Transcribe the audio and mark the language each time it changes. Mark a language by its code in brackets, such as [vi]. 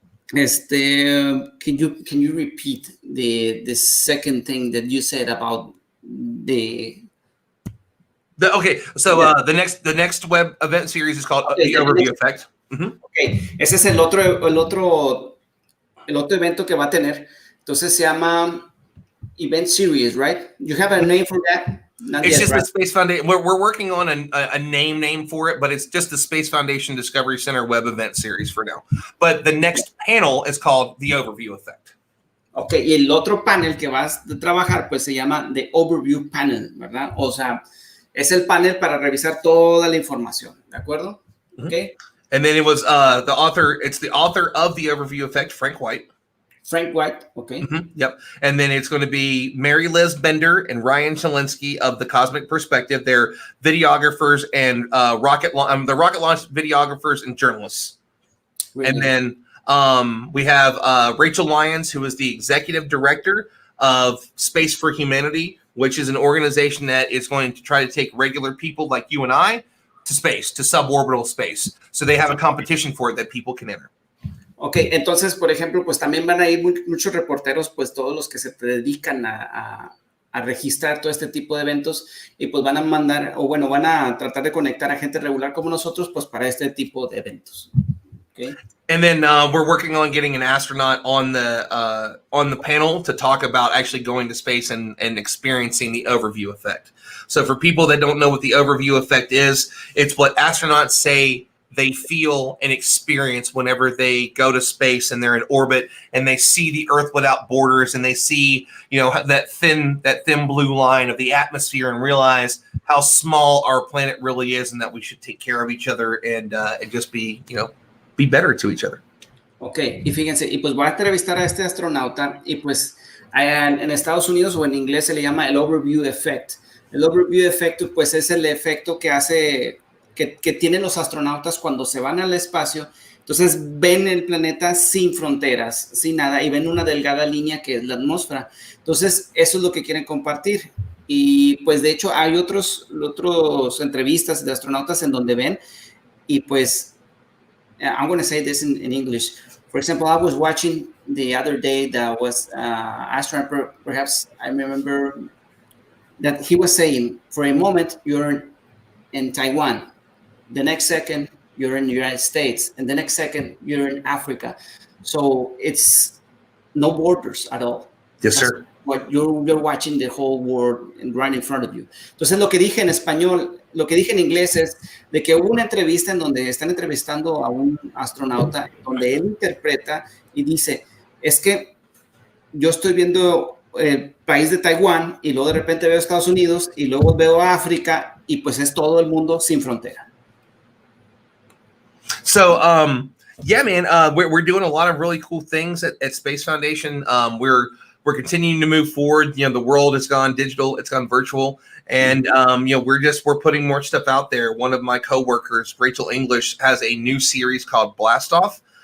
[en] Can you repeat the second thing that you said about the... The next web event series is called the Overview Effect. Mm-hmm. [es] Ok, ese es el otro evento que va a tener. Entonces se llama [en] Event Series, right? You have a name for that? Not it's yet, just right? The Space Foundation. We're working on a name for it, but it's just the Space Foundation Discovery Center web event series for now. But the next panel is called the Overview Effect. [es] Ok, y el otro panel que vas a trabajar, pues se llama The Overview Panel, ¿verdad? O sea, es el panel para revisar toda la información, ¿de acuerdo? [en] Mm-hmm. Okay. And then it was the author of the Overview Effect, Frank White. Frank White, okay. Yep. And then it's going to be Mary Liz Bender and Ryan Chalinsky of The Cosmic Perspective. They're videographers and the rocket launch videographers and journalists. Really? And then we have Rachel Lyons, who is the executive director of Space for Humanity, which is an organization that is going to try to take regular people like you and I to space, to suborbital space. So they have a competition for it that people can enter. Ok, entonces, por ejemplo, pues también van a ir muchos reporteros, pues todos los que se dedican a registrar todo este tipo de eventos y pues van a mandar, o bueno, van a tratar de conectar a gente regular como nosotros, pues para este tipo de eventos. Okay. And then we're working on getting an astronaut on the panel to talk about actually going to space and experiencing the overview effect. So for people that don't know what the overview effect is, it's what astronauts say they feel and experience whenever they go to space and they're in orbit and they see the Earth without borders and they see, you know, that thin blue line of the atmosphere and realize how small our planet really is and that we should take care of each other and just be, you know, be better to each other. [es] Ok, y fíjense, y pues voy a entrevistar a este astronauta y pues en Estados Unidos o en inglés se le llama el overview effect. El overview effect pues es el efecto que hace que tienen los astronautas cuando se van al espacio. Entonces ven el planeta sin fronteras, sin nada, y ven una delgada línea que es la atmósfera. Entonces eso es lo que quieren compartir. Y pues de hecho hay otros entrevistas de astronautas en donde ven y pues [en] I'm going to say this in English. For example, I was watching the other day that was astronaut, perhaps I remember that he was saying, for a moment, you're in Taiwan. The next second, you're in the United States. And the next second, you're in Africa. So it's no borders at all. Yes, sir. What you're watching the whole world right in front of you. [es] Entonces, lo que dije en español, lo que dije en inglés es de que hubo una entrevista en donde están entrevistando a un astronauta, donde él interpreta y dice, es que yo estoy viendo el país de Taiwán y luego de repente veo Estados Unidos y luego veo África y pues es todo el mundo sin frontera. [en] So, yeah, man, we're doing a lot of really cool things at Space Foundation. We're continuing to move forward. You know, the world has gone digital, it's gone virtual, and you know, we're putting more stuff out there. One of my coworkers, Rachel English, has a new series called Blast Off.